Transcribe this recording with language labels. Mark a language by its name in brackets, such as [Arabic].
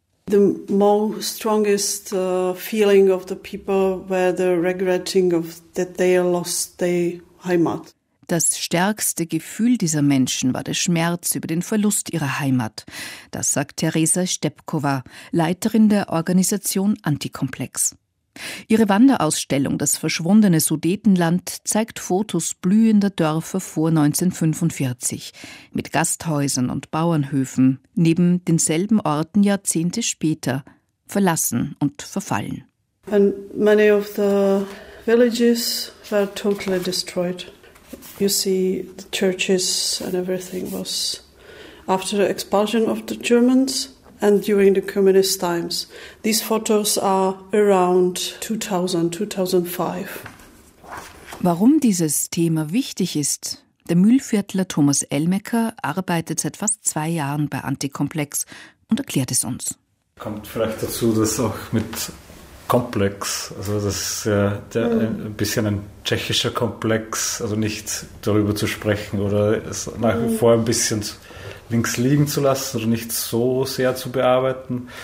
[English] The most strongest feeling of the people were the regretting of that they lost their Heimat. [German] Das stärkste Gefühl dieser Menschen war der Schmerz über den Verlust ihrer Heimat. Das sagt Theresa Stepkova, Leiterin der Organisation Antikomplex. Ihre Wanderausstellung »Das verschwundene Sudetenland« zeigt Fotos blühender Dörfer vor 1945, mit Gasthäusern und Bauernhöfen, neben denselben Orten Jahrzehnte später, verlassen und verfallen. [English] And many of the villages were totally destroyed. You see, the churches and everything was after the expulsion of the Germans. And during the communist times, these photos are around 2000, 2005. [German] Warum dieses Thema wichtig ist? Der Mühlviertler Thomas Elmecker arbeitet seit fast 2 Jahren bei Antikomplex und erklärt es uns. Kommt vielleicht dazu, dass auch mit Komplex, also das ist ein bisschen ein tschechischer Komplex, also nicht darüber zu sprechen oder es nach wie vor ein bisschen links liegen zu lassen oder nicht so sehr zu bearbeiten.